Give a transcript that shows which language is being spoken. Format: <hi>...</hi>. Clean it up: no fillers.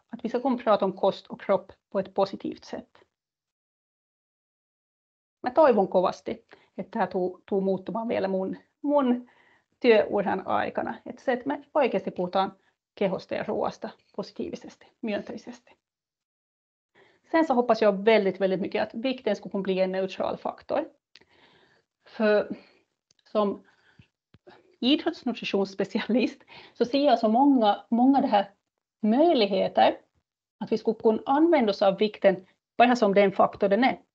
<sv>Att vi ska kunna prata om kost och kropp på ett positivt sätt.</sv> <fi>Mä toivon kovasti, että tämä tuu muuttumaan vielä mun työuran aikana. Että se, että me oikeasti puhutaan kehosta ja ruoasta positiivisesti, myönteisesti.</fi> <sv>Sen så hoppas jag väldigt mycket att vikten ska bli en neutral faktor. För som idrottsnutritionsspecialist så ser jag så många det här möjligheter att vi skulle kunna använda oss av vikten bara som den faktor den är.</sv>